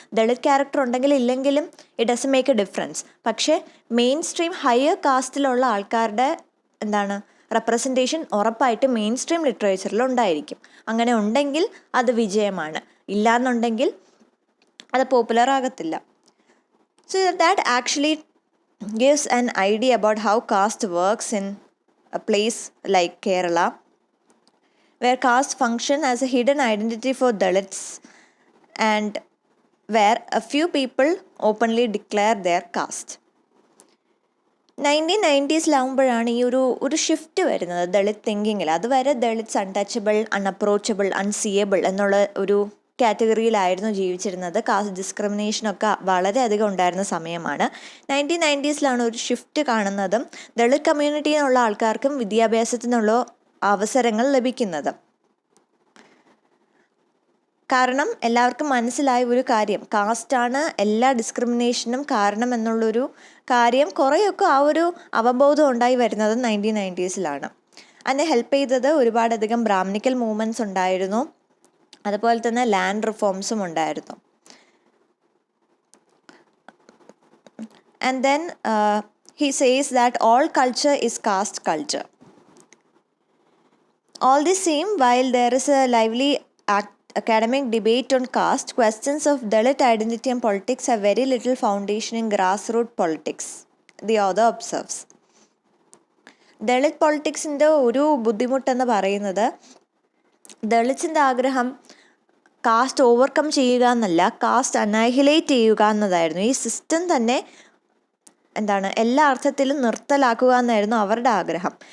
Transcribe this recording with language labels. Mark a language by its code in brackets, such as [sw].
[ml] Dalit character ഉണ്ടെങ്കിലും ഇല്ലെങ്കിലും [en] It doesn't make a difference. [ml] പക്ഷേ മെയിൻ സ്ട്രീം ഹയർ കാസ്റ്റിലുള്ള ആൾക്കാരുടെ റെപ്രസെൻറ്റേഷൻ ഉറപ്പായിട്ട് മെയിൻ സ്ട്രീം ലിറ്ററേച്ചറിൽ ഉണ്ടായിരിക്കും. അങ്ങനെ ഉണ്ടെങ്കിൽ അത് വിജയമാണ്, ഇല്ലാന്നുണ്ടെങ്കിൽ അത് പോപ്പുലർ ആകത്തില്ല. [en] So that actually gives an idea about how caste works in a place like Kerala, where caste function as a hidden identity for Dalits and where a few people openly declare their caste. [ml] 1990s ഈ ഒരു shift വരുന്നത് ദളിത് തിങ്കിങ്ങിൽ. അതുവരെ Dalits untouchable, unapproachable, അൺസിയബിൾ എന്നുള്ള ഒരു കാറ്റഗറിയിലായിരുന്നു ജീവിച്ചിരുന്നത്. Cast ഡിസ്ക്രിമിനേഷനൊക്കെ വളരെയധികം ഉണ്ടായിരുന്ന സമയമാണ്. 1990s ഒരു ഷിഫ്റ്റ് കാണുന്നതും ദളിത് കമ്മ്യൂണിറ്റിയിലുള്ള ആൾക്കാർക്കും വിദ്യാഭ്യാസത്തിനുള്ള അവസരങ്ങൾ ലഭിക്കുന്നത്. കാരണം എല്ലാവർക്കും മനസ്സിലായ ഒരു കാര്യം, കാസ്റ്റാണ് എല്ലാ ഡിസ്ക്രിമിനേഷനും കാരണം എന്നുള്ളൊരു കാര്യം കുറേയൊക്കെ ആ ഒരു അവബോധം ഉണ്ടായി വരുന്നത് 1990s. അതിനെ ഹെൽപ്പ് ചെയ്തത് ഒരുപാടധികം ബ്രാഹ്മണിക്കൽ മൂവ്മെൻറ്റ്സ് ഉണ്ടായിരുന്നു. അതുപോലെ തന്നെ ലാൻഡ് റിഫോംസും ഉണ്ടായിരുന്നു. [en] And then he says that all culture is caste culture. All the same, while there is a lively academic debate on caste, questions of Dalit identity and politics have very little foundation in grassroots politics, the author observes. [ml] Dalit പൊളിറ്റിക്സിൻ്റെ ഒരു ബുദ്ധിമുട്ടെന്ന് പറയുന്നത് ദളിത്സിൻ്റെ ആഗ്രഹം cast overcome ചെയ്യുക എന്നല്ല, cast അനൈഹിലേറ്റ് ചെയ്യുക എന്നതായിരുന്നു. ഈ system തന്നെ എല്ലാ അർത്ഥത്തിലും നിർത്തലാക്കുക എന്നായിരുന്നു അവരുടെ ആഗ്രഹം.